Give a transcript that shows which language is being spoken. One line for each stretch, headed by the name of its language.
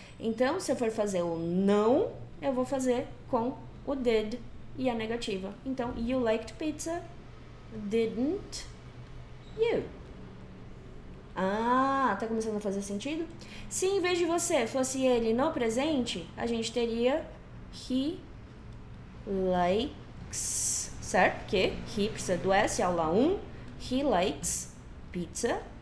Portuguese: Então, se eu for fazer o não, eu vou fazer com o did e a negativa. Então,
English: you liked pizza, didn't you?
Portuguese: Tá começando a fazer sentido? Se em vez de você fosse ele no presente, a gente teria
English: he likes,
Portuguese: certo? Porque he precisa do S, aula 1. He likes pizza.